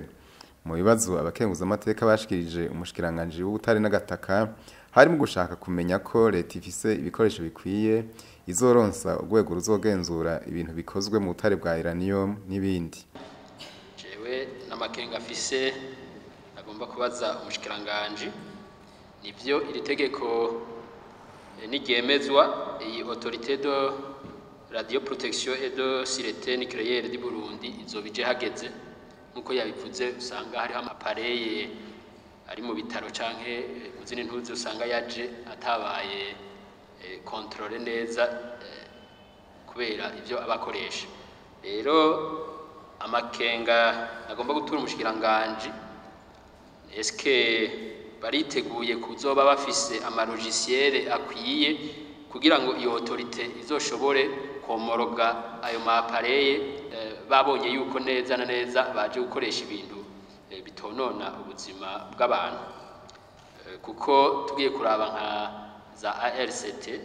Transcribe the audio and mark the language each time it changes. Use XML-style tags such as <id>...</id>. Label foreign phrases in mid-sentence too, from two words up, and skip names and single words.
<rn>Mu bibazo abakenguzamateka bashikirije umushikiranganji w'ubutare n'agataka harimo gushaka kumenya ko Reta ifise ibikoresho bikwiye izoronsa urwego ruzogenzura ibintu bikozwe mu butare bwa Uranium n'ibindi. Jewe n'amakenga afise agomba kubaza umushikiranganji nivyo iri tegeko niryemezwa iyi</rn> <fr>autorité de radio protection et de sécurité nucléaire du Burundi</fr> <rn>izobije hageze nkuko yabivuze usanga hari amapareye ari mu bitaro canke uzini ntuzi usanga yaje atabaye contrôler neza kubera ivyo abakoresha. Rero amakenga agomba gutura umushikiranganji eske bariteguye kuzoba bafise amalogiciel akwiye kugira ngo iyo autorité izoshobore komoroga ayo mapareye babonye yuko neza na neza baje gukoresha ibintu bitonona ubuzima bw'abantu, kuko tugiye kuraba nka za ARCT</rn>